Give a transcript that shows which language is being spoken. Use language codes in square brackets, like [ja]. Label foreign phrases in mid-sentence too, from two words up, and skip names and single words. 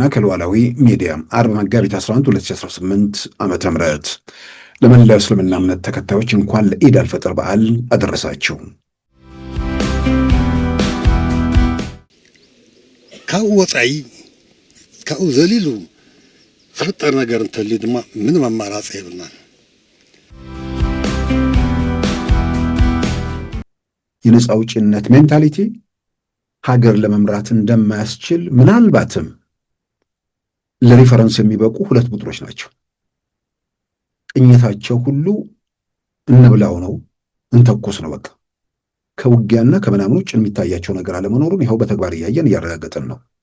[am] ከሉዓላዊ ሚዲያ አርብ መጋቢት 11 2018 ዓመተ ምህረት ለመላው እስልምና እምነት ተከታዮች እንኳን ለኢድ አልፈጥር በዓል አደረሳችሁ። [ti] ካብ ወፃኢ ካብ ዘሊሉ ዝፍጠር ነገር እንተሊ ድማ ምንም አማራጭ የብልናል። [am] የነፃ አውጪነት ሜንታሊቲ ሀገር ለመምራት እንደማያስችል ምናልባትም ለሪፈረንስ የሚበቁ ሁለት ቡድኖች ናቸው። ቅኝታቸው ሁሉ እንብላው ነው፣ እንተኩስ ነው። በቃ ከውጊያና ከምናምን ውጭ የሚታያቸው ነገር አለመኖሩን ይኸው በተግባር እያየን እያረጋገጥን ነው።